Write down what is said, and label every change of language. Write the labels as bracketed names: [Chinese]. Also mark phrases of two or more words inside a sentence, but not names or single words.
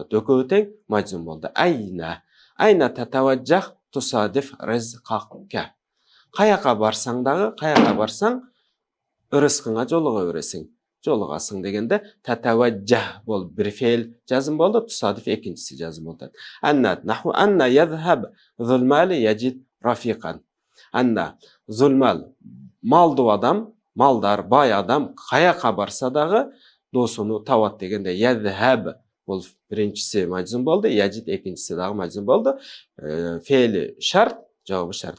[Kyrgyz] Экөө тең мажзум болду. [Arabic] أين تتوجه تصادف رزقك. [Kyrgyz] Каяка барсаң дагы, каяка барсаң, ырыскыңа жолуга бересиң, жолугасың дегенде татаваджах бол бир фе'л жазым болду, тусадиф экинчиси жазым болду. [Arabic] أنى، نحو أنى يذهب ذو المال يجد رفيقا. [Kyrgyz] Анна, зулмал, малдуу адам, малдар, бай адам каяка барса дагы досуну табат дегенде ядхаб бол биринчиси мажзум болду, яджид экинчиси дагы мажзум болду. Фе'ли шарт, жавабы шарт.